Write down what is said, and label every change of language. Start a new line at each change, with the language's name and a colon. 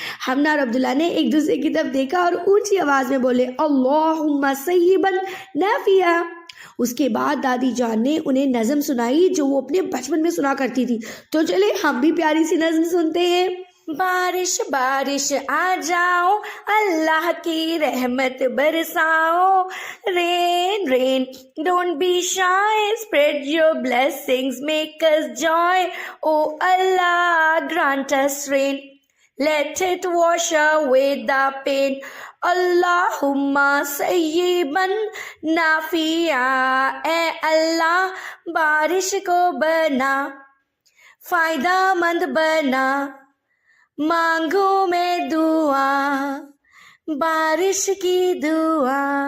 Urdu: ہمنا اور عبداللہ نے ایک دوسرے کی طرف دیکھا اور اونچی آواز میں بولے
Arabic: اللہم صیبا نافیہ.
Urdu: اس کے بعد دادی جان نے انہیں نظم سنائی جو وہ اپنے بچپن میں سنا کرتی تھی. تو چلے ہم بھی پیاری سی نظم سنتے ہیں. بارش بارش آ جاؤ اللہ کی رحمت برساؤ.
English: Rain rain don't be shy spread your blessings make us joy. Oh Allah grant us rain, let it wash away the pain.
Arabic: Allahumma sayyiban nafi'a.
Urdu: اے اللہ بارش کو بنا فائدہ مند بنا. مانگو میں دعا بارش کی دعا.